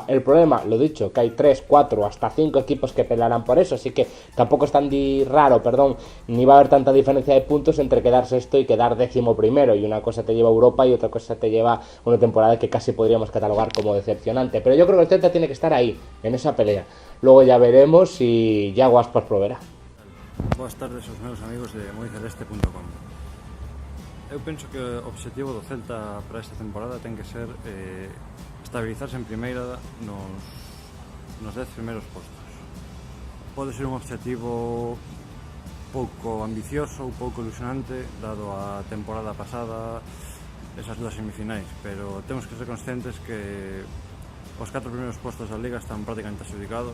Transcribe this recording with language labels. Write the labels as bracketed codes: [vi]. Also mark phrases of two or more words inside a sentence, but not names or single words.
[es] El problema, lo dicho, que hay 3, 4, hasta 5 equipos que pelearán por eso, así que tampoco es tan raro, ni va a haber tanta diferencia de puntos entre quedar sexto y quedar 11º, y una cosa te lleva a Europa y otra cosa te lleva una temporada que casi podríamos catalogar como decepcionante. Pero yo creo que el Celta tiene que estar ahí, en esa pelea. Luego ya veremos si Yago Aspas proveerá. [gl] Boas tardes aos meus amigos de moiceleste.com. Eu penso que o obxectivo do Celta para esta temporada ten que ser estabilizarse en primeira nos 10 primeiros postos. Pode ser un obxectivo pouco ambicioso ou pouco ilusionante, dado a temporada pasada, esas dúas semifinais, pero temos que ser conscientes que os 4 primeiros postos da Liga están prácticamente adxudicados.